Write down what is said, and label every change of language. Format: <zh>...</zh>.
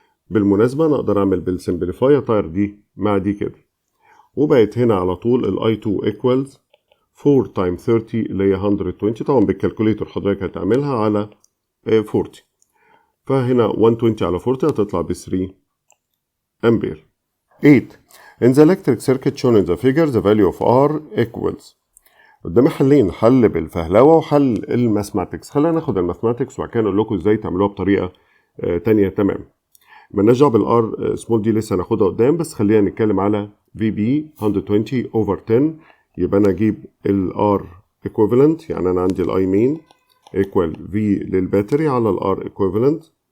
<ar>بالمناسبة أنا أقدر أعمل بالسمبليفاي أطير دي مع دي كده وبقت هنا على طول ال I2 equals 4 times 30 اللي هي 120. طبعا بالكالكوليتر حضرتك هتعملها على 40. فهنا 120 على 40 هتطلع ب 3 أمبير.</ar> <en>8 In the electric circuit shown in the figure the value of R equals.</en> <ar>قدامي حلين. حل بالفهلوه وحل الماثماتكس. خلينا ناخد الماثماتكس وبعد كده نقول لكم ازاي تعملوها بطريقه تانية تمام. مالناش دعوه بالار سمول دي لسه هناخدها قدام. بس خلينا نتكلم على في بي 120 اوفر 10. يبقى انا اجيب الار ايكويفالنت يعني انا عندي الاي مين ايكوال في للباتري على الار ايكويفالنت.</ar>